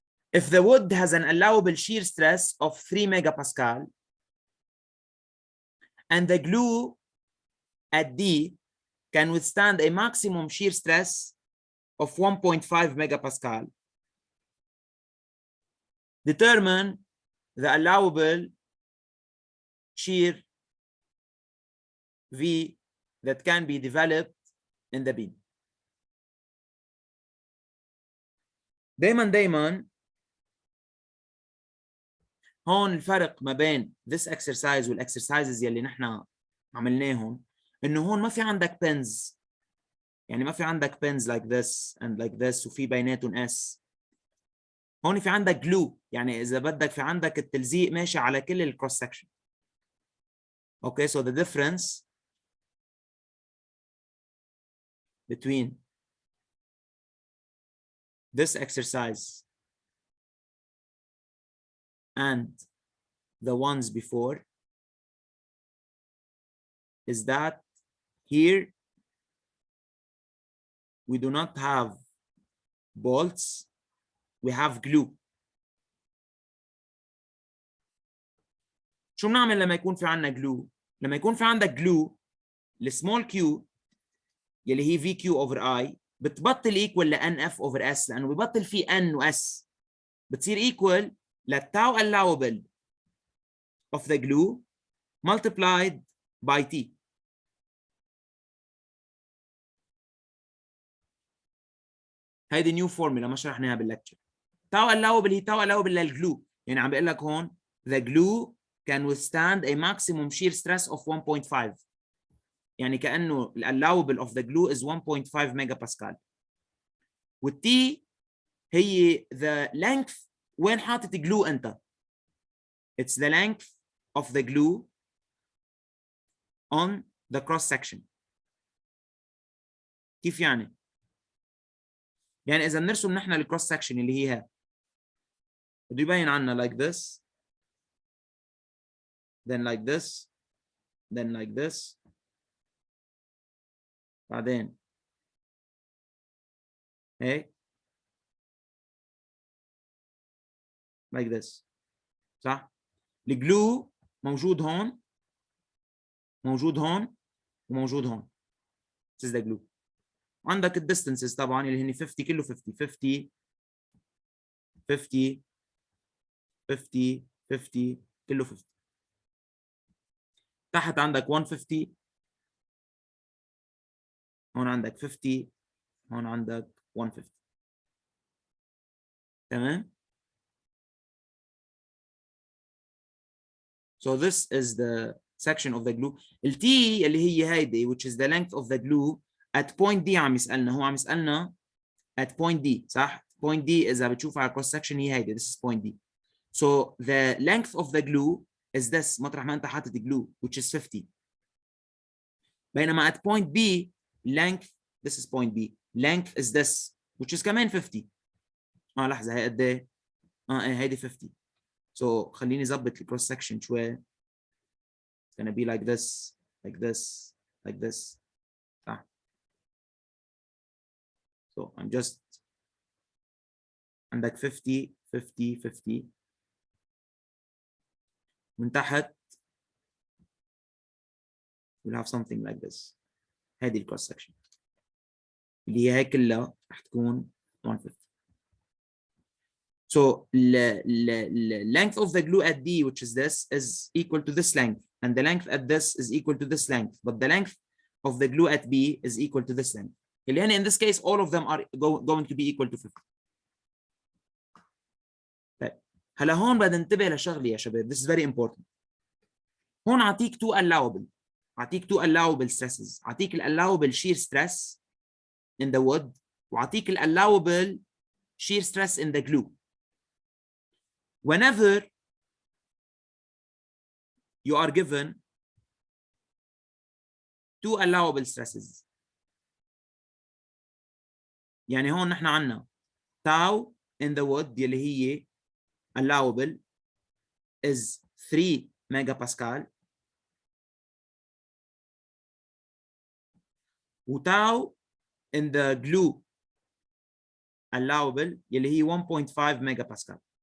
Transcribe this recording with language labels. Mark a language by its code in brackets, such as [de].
[en] If the wood has an allowable shear stress of 3 megapascal and the glue at D can withstand a maximum shear stress of 1.5 megapascal, determine the allowable shear V that can be developed in the beam. [ar] دايما هون الفرق ما بين [en] this exercise [ar] والexercises يلي نحن عملناهم انه هون ما في عندك pins، يعني ما في عندك pins [en] like this and like this [ar] وفي بيناتهم S. هون في عندك glue، يعني اذا بدك في عندك التلزيق ماشي على كل الكروس section. [en] Okay, so the difference between this exercise and the ones before is that here we do not have bolts, we have glue. [ar] شو بنعمل لما يكون في عندنا glue؟ لما يكون في عندك glue السمول q يلي هي [en] VQ over I [ar] بتبطل equal ل [en] NF over S، [ar] لأنه ببطل في N و S، بتصير equal للتاو allowable of the glue [en] multiplied by T. [ar] هيدي نيو فورمولا ما شرحناها باللكتشر. [en] tau allowable هي tau allowable للجلو، [ar] يعني عم بقول لك هون [en] the glue can withstand a maximum shear stress of 1.5، [ar] يعني كأنه [en] allowable of the glue is 1.5 megapascal. [ar] والتي هي [en] the length [ar] وين حاطط glue انت. [en] It's the length of the glue on the cross section. [ar] كيف يعني؟ يعني إذا بنرسم نحن الكروس سكشن اللي هي بده يبين عنا [en] like this then like this [ar] then [en] like this [ar] بعدين هيك like this، صح؟ الجلو موجود هون موجود هون وموجود هون. [en] This is the glue. [ar] عندك الديستنسز طبعا اللي هن 50 كله 50 50 50 50 50 كله 50. تحت عندك 150، هون عندك 50، هون عندك 150. تمام؟ [en] So this is the section of the glue. T [ar] اللي هي هيدي [en] which is the length of the glue at point D [ar] عم يسألنا، هو عم يسألنا [en] at point D صح؟ point D [ar] إذا بتشوف على [en] cross section [ar] هي هيدي، [en] this is point D. So the length of the glue is this [ar] مطرح ما أنت حاطط [en] glue which is 50. [ar] بينما [en] at point B length this is point B length is this which is [ar] كمان [en] 50. [ar] لحظة هي قد إيه؟ هيدي 50. So خليني أظبط الكروس سكشن شوي. [en] It's gonna be like this, like this, like this. So I'm just [ar] عندك 50 50 50 من تحت [en] we'll have something like this. [ar] هذه الكروس سكشن اللي هي هي كلها رح تكون 150. [en] So the length of the glue at D, which is this, is equal to this length, and the length at this is equal to this length, but the length of the glue at B is equal to this length. In this case, all of them are going to be equal to 50. [ar] طيب هلا هون بدنا ننتبه لشغله يا شباب. [en] This is very important. [ar] هون اعطيك [en] two allowable stresses. اعطيك allowable shear stress in the wood واعطيك allowable shear stress in the glue. Whenever you are given two allowable stresses, [ar] يعني هون نحن عنا [en] tau in the wood [ar] يلي هي [en] allowable is 3 megapascal و tau in the glue allowable يلي هي 1.5 megapascal.